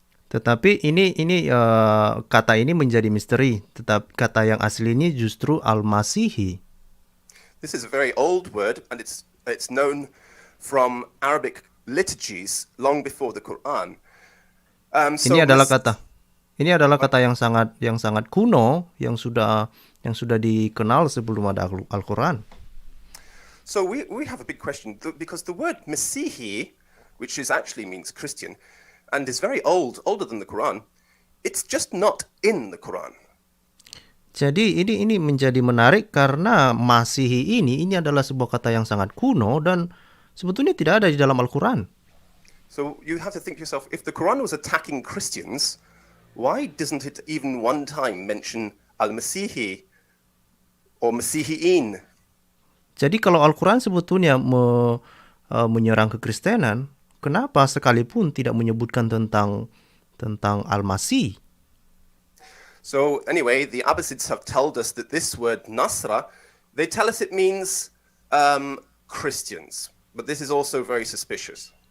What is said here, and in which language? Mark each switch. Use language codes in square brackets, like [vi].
[id] Tetapi ini kata ini menjadi misteri. Tetapi kata yang aslinya justru al-Masihi. [en] This is a very old word, and it's known from Arabic liturgies long before the Quran. [id] Ini adalah kata yang sangat kuno yang sudah dikenal sebelum ada Al-Quran. [en] So we have a big question because the word Masihi, which actually means Christian, and is very old, older than the Quran, it's just not in the Quran. [id] Jadi ini menjadi menarik karena Masihi ini adalah sebuah kata yang sangat kuno dan sebetulnya tidak ada di dalam Al-Quran. [en] So you have to think yourself, if the Quran was attacking Christians, why doesn't it even one time mention Al-Masihi or Masihiin? [id] Jadi kalau Al-Quran sebetulnya menyerang kekristenan, kenapa sekalipun tidak menyebutkan tentang Al-Masih? [en] So anyway, the Abbasids have told us that this word Nasra, they tell us it means Christians. But this is also very suspicious.